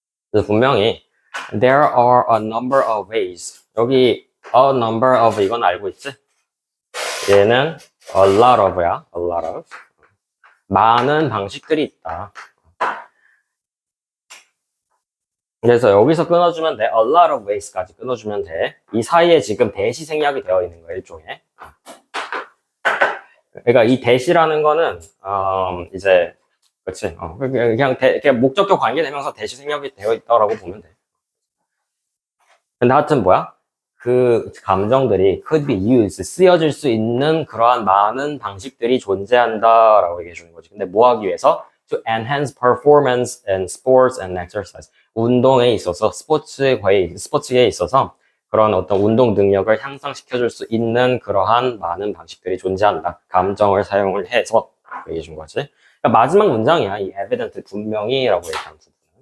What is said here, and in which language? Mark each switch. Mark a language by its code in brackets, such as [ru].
[ko] 그래서 분명히 [en] there are a number of ways. [ko] 여기 [en] a number of [ko] 이건 알고 있지? [en] 얘는 a lot of야. a lot of. [ko] 많은 방식들이 있다. 그래서 여기서 끊어주면 돼. [en] a lot of ways [ko] 까지 끊어주면 돼. 이 사이에 지금 대시 생략이 되어 있는 거야, 일종의. 그러니까 이 대시라는 거는 이제 그렇지. 그냥 목적격 관계되면서 대시 생략이 되어 있다라고 보면 돼. 근데 하여튼 뭐야? 그 감정들이 [en] could be used, [ko] 쓰여질 수 있는 그러한 많은 방식들이 존재한다라고 얘기해 주는 거지. 근데 뭐 하기 위해서? [en] To enhance performance in sports and exercise. [ko] 운동에 있어서, 스포츠에 있어서 그런 어떤 운동 능력을 향상시켜 줄 수 있는 그러한 많은 방식들이 존재한다. 감정을 사용을 해서 얘기해 준 거지. 그러니까 마지막 문장이야. 이 evident, 분명히라고 얘기한 부분은.